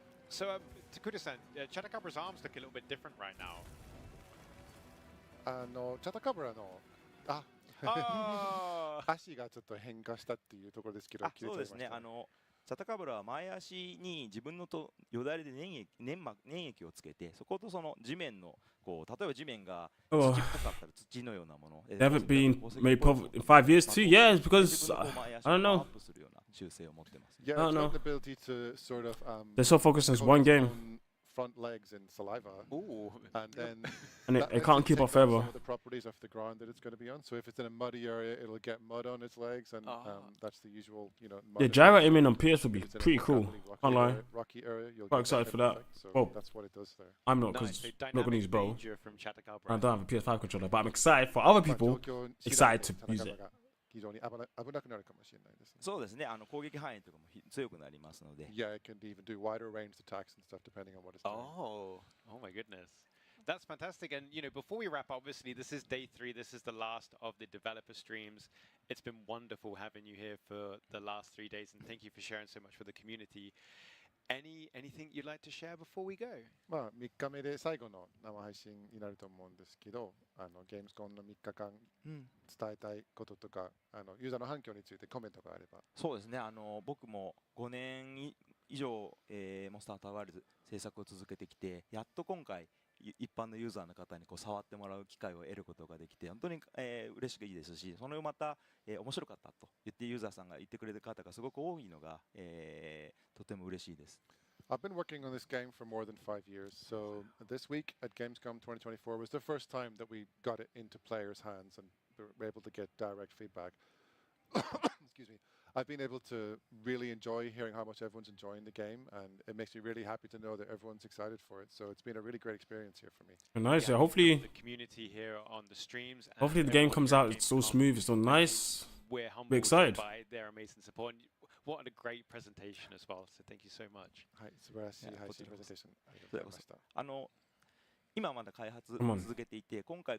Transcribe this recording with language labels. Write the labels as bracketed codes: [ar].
[en] So, Takuda-san, Chatakabra's arms look a little bit different right now. [ja] チャタカブラの足がちょっと変化したっていうところですけど、切れちゃいましたね。チャタカブラは前足に自分のよだれで粘液をつけて、そことその地面のこう例えば地面が土っぽかったら土のようなもの。 [en] They haven't been made public in 5 years too. Yeah, it's because I don't know. [ja] するような習性を持ってます。 [en] Yeah, I don't know. The ability to sort of They're so focused on this one game. Front legs and saliva. Ooh. And then And it can't keep up forever. Some of the properties of the ground that it's going to be on. So if it's in a muddy area, it'll get mud on its legs, and that's the usual, you know. Yeah, gyro aiming on PS would be pretty cool. Can't lie. Rocky area, you'll Quite excited for that. So Oh, that's what it does there. I'm not because I'm not gonna use Bro. I don't have a PS5 controller, but I'm excited for other people excited to use it. [ja] 非常に危なくなるかもしれないですね。そうですね。攻撃範囲とかも強くなりますので。 [en] Yeah, it can even do wider ranged attacks and stuff depending on what it's doing. Oh my goodness. That's fantastic. And, you know, before we wrap up, obviously, this is day 3. This is the last of the developer streams. It's been wonderful having you here for the last 3 days, and thank you for sharing so much with the community. Anything you'd like to share before we go? [ja] まあ3日目で最後の生配信になると思うんですけど、ゲームスコンの3日間伝えたいこととか、ユーザーの反響についてコメントがあれば。そうですね。僕も5年以上、モンスターハンターワールド制作を続けてきて、やっと今回一般のユーザーの方にこう触ってもらう機会を得ることができて、本当に、嬉しくいいですし、そのまた、面白かったと言ってユーザーさんが言ってくれる方がすごく多いのが、とても嬉しいです。 [en] I've been working on this game for more than 5 years, so this week at Gamescom 2024 was the first time that we got it into players' hands and were able to get direct feedback. Excuse me. I've been able to really enjoy hearing how much everyone's enjoying the game, and it makes me really happy to know that everyone's excited for it. So it's been a really great experience here for me. Nice. Yeah, hopefully, the community here on the streams. Hopefully the game comes out. It's all smooth. It's all nice. We're humbled We're excited by their amazing support. And what a great presentation as well. So thank you so much. [ja] はい、素晴らしい配信プレゼンテーションありがとうございました。今まだ開発続けていて、今回